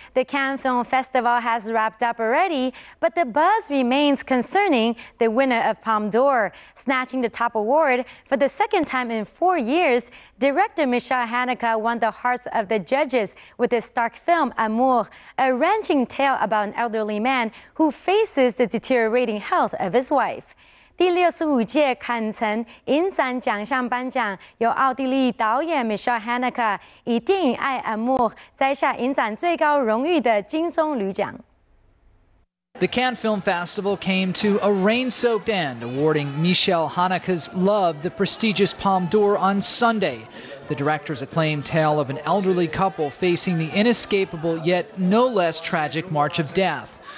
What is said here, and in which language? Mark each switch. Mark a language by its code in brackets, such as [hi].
[en] The Cannes Film Festival has wrapped up already, but the buzz remains concerning the winner of Palme d'Or. Snatching the top award for the second time in 4 years, director Michel Haneke won the hearts of the judges with his stark film Amour, a wrenching tale about an elderly man who faces the deteriorating health of his wife. [zh] 第65届坎城影展奖项颁奖，由奥地利导演 Michel Haneke 以电影《爱 Amour》摘下影展最高荣誉的金棕榈奖。 [en] The Cannes Film Festival came to a rain-soaked end, awarding Michel Haneke's Love the prestigious Palme d'Or on Sunday. The director's acclaimed tale of an elderly couple facing the inescapable yet no less tragic march of death.